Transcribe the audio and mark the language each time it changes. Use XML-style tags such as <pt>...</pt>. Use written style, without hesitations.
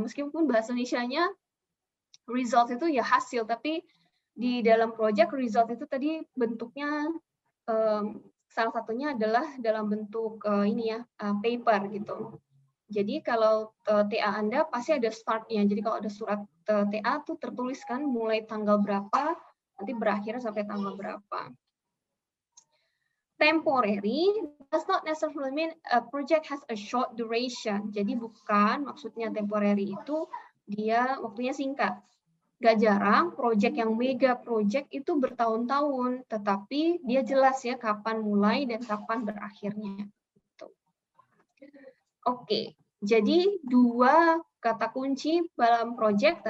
<id>Meskipun bahasa Indonesianya results itu ya hasil, tapi di dalam project result itu tadi bentuknya salah satunya adalah dalam bentuk ini ya, paper gitu. Jadi kalau TA Anda pasti ada start-nya. Jadi kalau ada surat TA tuh tertuliskan mulai tanggal berapa, nanti berakhir sampai tanggal berapa.</id> <en>Temporary does not necessarily mean a project has a short duration.</en> <id>Jadi bukan maksudnya temporary itu dia waktunya singkat. Gak jarang project yang mega project itu bertahun-tahun, tetapi dia jelas ya kapan mulai dan kapan berakhirnya. Oke, jadi dua kata kunci dalam project.</id>